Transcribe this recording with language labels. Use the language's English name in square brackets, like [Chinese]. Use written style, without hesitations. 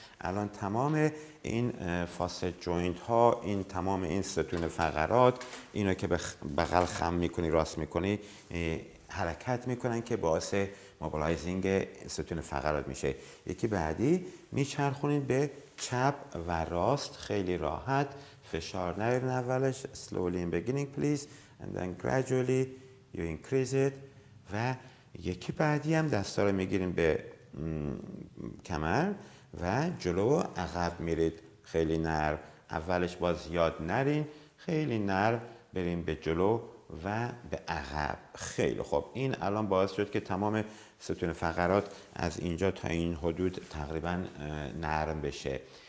[Persian] الان تمام این فاسد جوینت ها، این تمام این ستون فقرات، اینو که به بغل خم میکنی راست میکنی حرکت میکنن که باعث موبیلایزینگ ستون فقرات میشه. یکی بعدی میچرخونید به چپ و راست خیلی راحت. فشار نیارین اولش. [English] slowly in beginning please and then gradually you increase it. [Persian] و یکی بعدی هم دستا رو میگیریم به کمر و جلو و عقب میرید. خیلی نرم. اولش باز زیاد نرین، خیلی نرم بریم به جلو و به عقب. خیلی خوب. این الان باعث شد که تمام ستون فقرات از اینجا تا این حدود تقریبا نرم بشه.